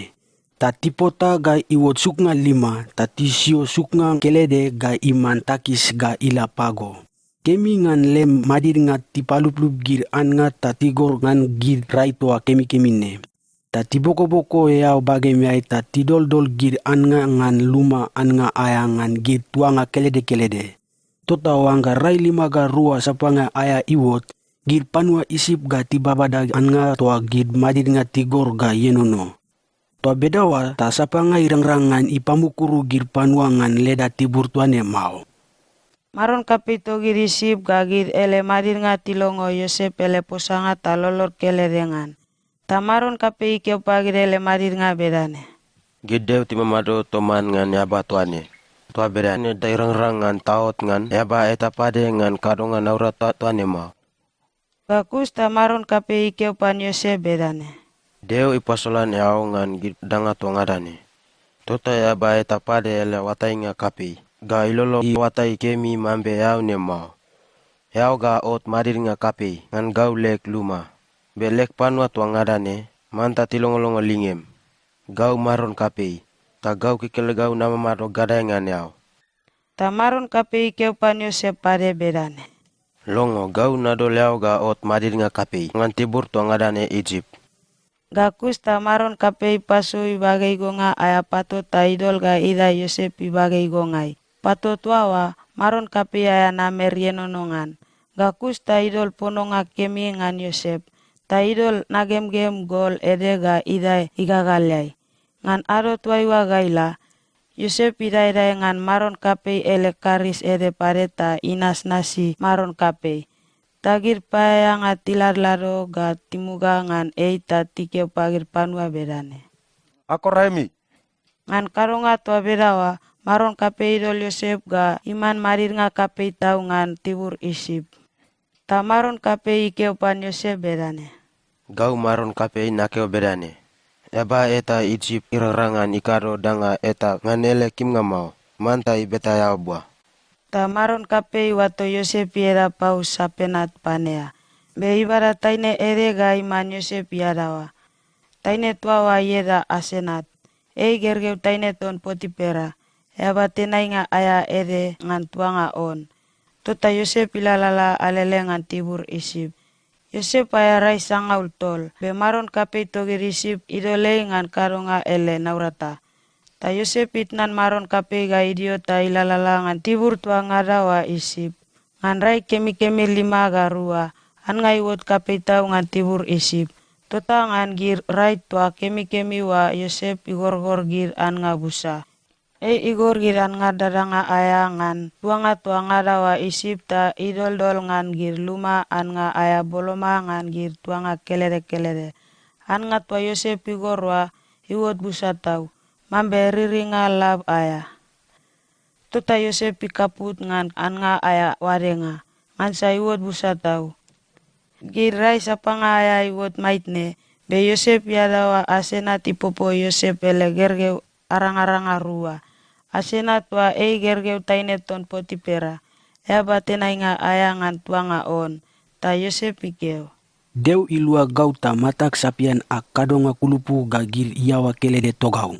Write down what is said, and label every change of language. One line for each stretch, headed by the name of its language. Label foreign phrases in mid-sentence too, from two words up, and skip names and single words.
Bariai: Ta tipota ga iwot suknga 5, ta tisio suknga kelede ga iman takis ga ila pago. Kemi ngan lem madir nga tipalup-lup gir an nga ta tigor ngan gir rai tua kemi-kemi ne. Ta tiboko-boko yau bagemiai ta tidol-dol gir an nga ngan luma an nga aya ngan gir tua nga kelede-kelede. Tota wangga rai 5 ga rua sapanga aya iwot, gir panua isip ga tibabada an nga tua gir madir nga tigor ga yenono. Tua bedawa ta sapanga irangrangan ipamukuru gir panua ngan leda tibur tuane mau. Maron kape to gir isip ga gir ele madir nga tilongo Yosep ele posanga ta lolor keledengan. Ta maron kape ikeo pagir ele madir nga bedane. Gideu timamado toman ngan yaba tuane. Tua bedane da irangrangan taot ngan yaba eta pade ngan kadongan aura tuane mau. Gakus ta maron kape ikeo pan Yosep bedane. Deu ipasolan yau ngan gid danga tuangadane. Tota yaba eta pade ele watai nga kapi. Ga ilolo I watai kemi mambe yau ne mau. Yau ga ot madir nga kapi ngan gau lek luma. Belek panua tuangadane manta tilongolongo lingem. Gau maron kapi. Ta gau kikele gau nama mado gadai ngan yau. Ta maron kape ikeo pan Yosep pade bedane. Longo gau nadol yau ga ot madir nga kapi ngan tibur tuangadane Egypt. Gakus ta maron kape ipaso ibagai gonga aya pato ta idol ga ida Yosep ibagai gongai. Pato tuawa maron kape aya namer yenonongan. Gakus ta idol pononga kemi ngan Yosep. Ta idol nagem-gem gol ede ga ida igagalyai. Ngan ado tuaiwa gaila. Yosep ida ngan maron kape ele karis ede pareta inas nasi maron kape. Tagir paya nga tilar-laro ga timuga ngan eita tikeo pagir panua bedane. Ako Raimi. Ngan karonga tua bedawa, maron kape idol Yosep ga iman marir nga kape tau ngan tibur isip. Ta maron kape ikeo pan Yosep bedane. Gau maron kape nakeo bedane. Yaba eta Egypt irangrangan ikado danga eta ngan ele kim nga mau. Manta ibeta yau buah. Ta maron kape wato Yosep era paus sapenat panea. Be ibara taine ere ga iman Yosep yadawa. Taine tuawa yeda asenat. Ei gergeu taine ton Potipera. Yaba tenai nga aya ere ngan tuanga on. Tota Yosep ilalala alele ngan tibur isip. Yosep aya rai sangaul tol. Be maron kape togir isip idolei ngan karonga ele naurata. Ta Yosep itnan maron kape ga idio ta ilalala ngan tibur tua ngadawa isip. Ngan rai kemi-kemi 5 ga rua. An nga iwot kape tau ngan tibur isip. Tota ngan gir rai tua kemi-kemi wa Yosep igor-gor gir an nga busa. Igor gir an nga dadanga aya ngan tua ngadawa isip ta idol-dol ngan gir luma an nga aya boloma ngan gir tua nga kelede-kelede. An nga tua Yosep igor wa iwot busa tau. Mambe riringa lab aya. Tota Yosep ikaput ngan an nga aya warenga. Ngan sa iwot busa tau. Girai sapanga aya iwot maitne. Be Yosep yadawa asenat ipopo Yosep ele gergeu arang-aranga rua. asena tua gergeu taineton Potipera, batena inga ayangan tuanga on, ta Yosep ikeo. Deu ilua gauta matak sapian akadonga kulupu gagir iawa kelede togau.